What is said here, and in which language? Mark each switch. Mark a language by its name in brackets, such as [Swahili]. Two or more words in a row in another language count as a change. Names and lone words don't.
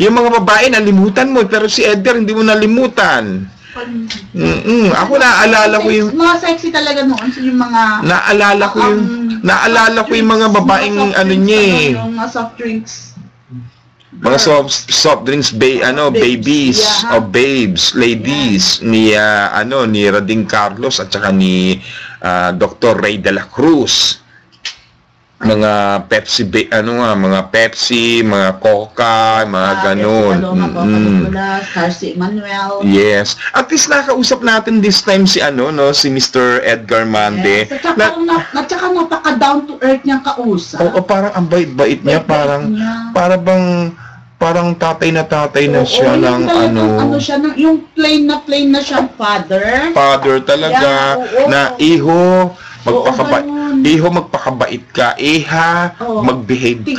[Filipino] Yung mga babae, nalimutan mo. Pero si Edgar, hindi mo nalimutan. Ako naaalala ko yung... Mga sexy talaga noon. So yung mga... Naalala ko yung mga babaeng ano niya eh. Yung mga [English] soft drinks. Mga soft drinks, babies, yeah. o babes, ladies, [Filipino] ni Rading Carlos at saka ni Dr. Ray de la Cruz. Mga Pepsi, mga Pepsi, mga Coca, mga ganun. Carsi Manuel. [English] Yes. [Filipino] At least nakausap natin [English] this time [Filipino] si si Mr. Edgar Mande. Yes. At saka napaka [English] down to earth [Filipino] niyang kausap. Oo, parang ang bait-bait niya, parang tatay na siya ng yung plain na siyang father. Father talaga, [English] Yeah, [Filipino] na iho, magpakabait ka, mag-behave ka.